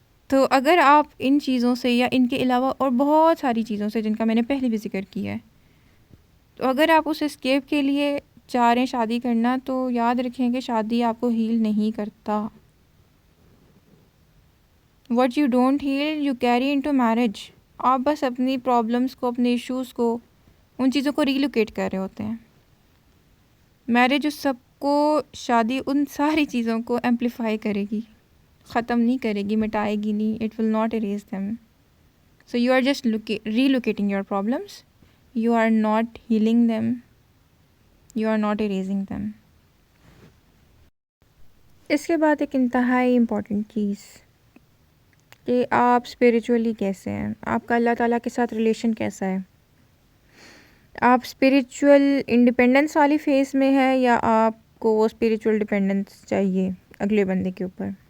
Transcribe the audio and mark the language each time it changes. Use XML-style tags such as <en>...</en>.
<ur>تو اگر آپ ان چیزوں سے یا ان کے علاوہ اور بہت ساری چیزوں سے جن کا میں نے پہلے بھی ذکر کیا ہے، تو اگر آپ اس اسکیپ کے لیے چاہ رہے ہیں شادی کرنا، تو یاد رکھیں کہ شادی آپ کو ہیل نہیں کرتا.</ur> <en>What you don't heal, you carry into marriage.</en> <ur>آپ بس اپنی پرابلمس کو، اپنے ایشوز کو، ان چیزوں کو ریلوکیٹ کر رہے ہوتے ہیں. میرج اس سب کو، شادی ان ساری چیزوں کو ایمپلیفائی کرے گی، ختم نہیں کرے گی، مٹائے گی نہیں.</ur> <en>It will not erase them. So you are just relocating your problems. You are not healing them. You are not erasing them.</en> <ur>اس کے بعد ایک انتہائی امپورٹنٹ چیز کہ آپ اسپریچولی کیسے ہیں، آپ کا اللہ تعالیٰ کے ساتھ ریلیشن کیسا ہے. آپ اسپریچول انڈیپینڈنس والی فیز میں ہے یا آپ کو وہ اسپریچول ڈیپینڈنس چاہیے اگلے بندے کے اوپر.</ur>